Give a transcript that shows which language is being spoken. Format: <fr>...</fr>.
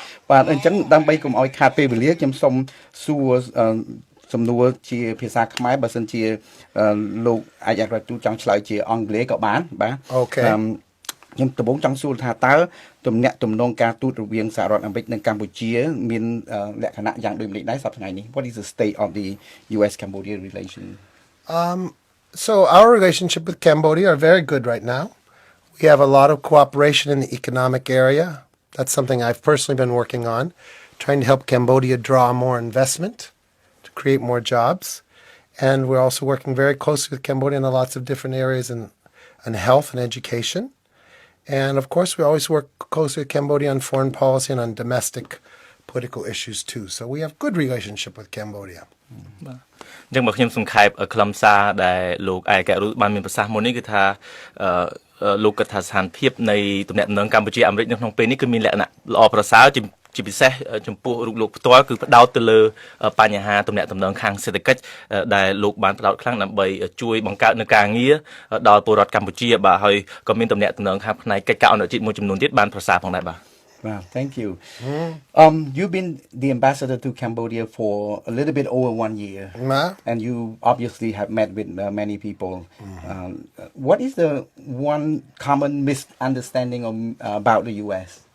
<km>បាទអញ្ចឹងដើម្បីកុំឲ្យខាតពេលវេលាខ្ញុំសូមសួរសំណួរជាភាសាខ្មែរបើសិនជាលោកឯកអគ្គរដ្ឋទូតចង់ឆ្លើយជាអង់គ្លេសក៏បានបាទ</km> <en>អូខេ</en> <km>ខ្ញុំដំបូងចង់សួរថាតើទំនាក់ទំនងការទូតរវាងសហរដ្ឋអាមេរិកនិងកម្ពុជាមានលក្ខណៈយ៉ាងដូចម្តេចដែរសប្តាហ៍ថ្ងៃនេះ</km> <en>What is the state of the US Cambodia relation So our relationship with Cambodia are very good right now. We have a lot of cooperation in the economic area. That's something I've personally been working on, trying to help Cambodia draw more investment to create more jobs. And we're also working very closely with Cambodia in lots of different areas in health and education. And of course, we always work closely with Cambodia on foreign policy and on domestic political issues too. So we have good relationship with Cambodia.</en> <km>អញ្ចឹងបើខ្ញុំសង្ខេបខ្លឹមសារដែលលោកឯករដ្ឋបានមានប្រសាសន៍មុននេះគឺថាលោកកថាស្ថានភាពនៃទំនាក់ទំនងកម្ពុជាអាមេរិកនៅក្នុងពេលនេះគឺមានលក្ខណៈល្អប្រសើរជាពិសេសចំពោះរូបលោកផ្ទាល់គឺផ្ដោតទៅលើបញ្ហាទំនាក់ទំនងខាងសេដ្ឋកិច្ចដែលលោកបានផ្ដោតខ្លាំងដើម្បីជួយបង្កើតនូវការងារដល់ពលរដ្ឋកម្ពុជាបាទហើយក៏មានទំនាក់ទំនងខាងផ្នែកកិច្ចការអន្តរជាតិមួយចំនួនទៀតបានប្រសើរផងដែរបាទ</km> <en>Wow, thank you. You've been the ambassador to Cambodia for a little bit over 1 year, and you obviously have met with many people. What is the one common misunderstanding about the U.S.?</en>